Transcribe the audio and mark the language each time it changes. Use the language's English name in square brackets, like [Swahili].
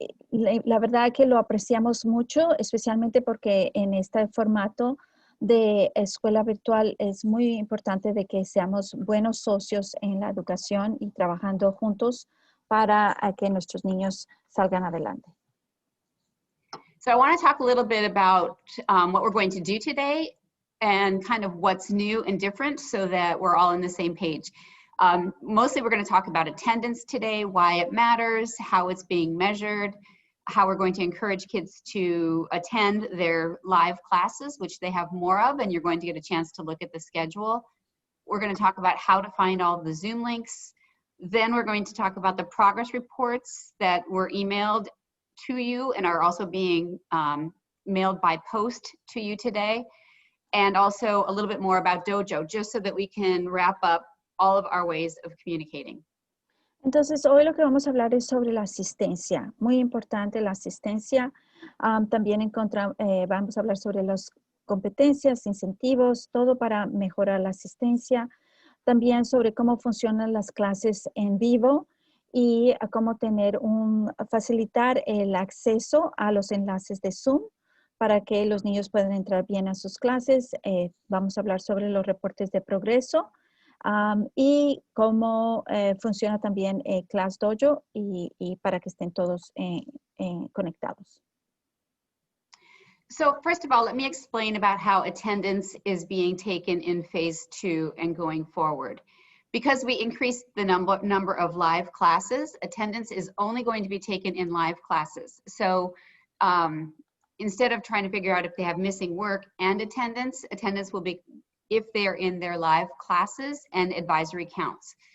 [Spanish] La verdad que lo apreciamos mucho, especialmente porque en este formato de escuela virtual es muy importante de que seamos buenos socios en la educación y trabajando juntos para que nuestros niños salgan adelante. [English] So I want to talk a little bit about what we're going to do today and kind of what's new and different so that we're all on the same page. Mostly we're going to talk about attendance today, why it matters, how it's being measured, how we're going to encourage kids to attend their live classes, which they have more of, and you're going to get a chance to look at the schedule. We're going to talk about how to find all the Zoom links. Then we're going to talk about the progress reports that were emailed to you and are also being mailed by post to you today. And also a little bit more about Dojo, just so that we can wrap up all of our ways of communicating. [Spanish] Entonces, hoy lo que vamos a hablar es sobre la asistencia. Muy importante la asistencia. También vamos a hablar sobre las competencias, incentivos, todo para mejorar la asistencia. También sobre cómo funcionan las clases en vivo y a cómo facilitar el acceso a los enlaces de Zoom para que los niños puedan entrar bien a sus clases. Vamos a hablar sobre los reportes de progreso. Y cómo funciona también Class Dojo y para que estén todos conectados. [English] So first of all, let me explain about how attendance is being taken in phase 2 and going forward. Because we increased the number of live classes, attendance is only going to be taken in live classes. So instead of trying to figure out if they have missing work and attendance will be if they're in their live classes and advisory counts.